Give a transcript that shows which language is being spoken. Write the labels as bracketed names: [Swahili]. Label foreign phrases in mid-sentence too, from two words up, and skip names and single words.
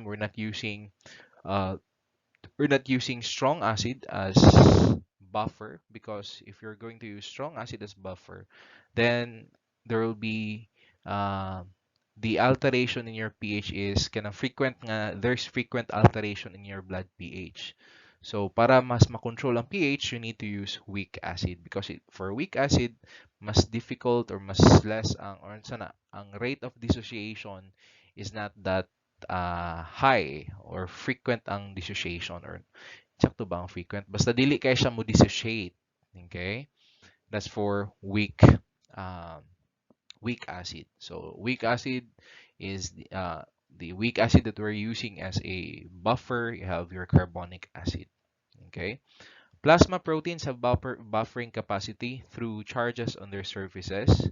[English] Uh, we're not using strong acid as buffer, because if you're going to use strong acid as buffer, then there will be uh, the alteration in your pH is kind of frequent there's frequent alteration in your blood pH. So [Cebuano] para mas makontrol ang pH, [English] you need to use weak acid, because for weak acid, mas difficult or mas less ang rate of dissociation is not that high or frequent ang dissociation, or [Cebuano] sakto ba ang [English] frequent? [Cebuano] Basta dili kay siya mo dissociate. [English] Okay? That's for um, weak acid. So weak acid is the weak acid that we're using as a buffer. You have your carbonic acid. Okay? Plasma proteins have buffering capacity through charges on their surfaces.